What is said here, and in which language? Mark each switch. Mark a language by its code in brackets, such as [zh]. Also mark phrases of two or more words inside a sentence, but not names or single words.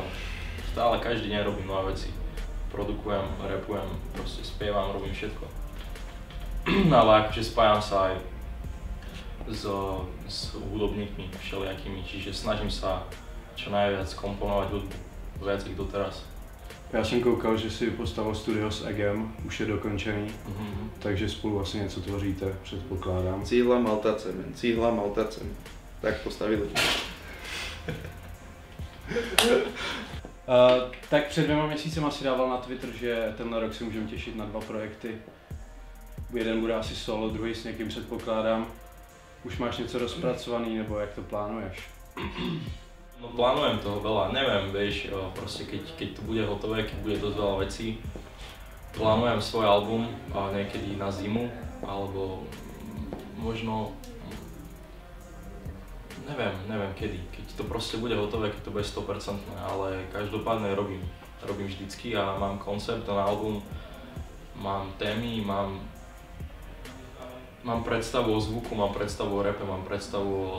[sk] Stále každý deň robím nové veci. Produkujem, rapujem, proste spievam, robím všetko. Ale akože spájam sa aj s hudobníkmi všelijakými, čiže snažím sa čo najviac komponovať hudbu, viac ich doteraz. [cs] Já jsem koukal, že si postavil studio s Egem, už je dokončený, takže spolu vlastně něco tvoříte, předpokládám. Cihla Maltace, men. Cihla Maltace. Tak postavili. Tak před 2 měsícema si dával na Twitter, že tenhle rok si můžeme těšit na 2 projekty. Jeden bude asi solo, druhý s někým předpokládám. Už máš něco rozpracovaný, nebo jak to plánuješ? [sk] No plánujem toho veľa, neviem, vieš, proste keď to bude hotové, keď bude dosť veľa vecí. Plánujem svoj album niekedy na zimu, alebo možno, neviem kedy, keď to proste bude hotové, keď to bude 100%, ale každopádne robím vždycky a mám koncept na album, mám témy, mám predstavu o zvuku, mám predstavu o rape, mám predstavu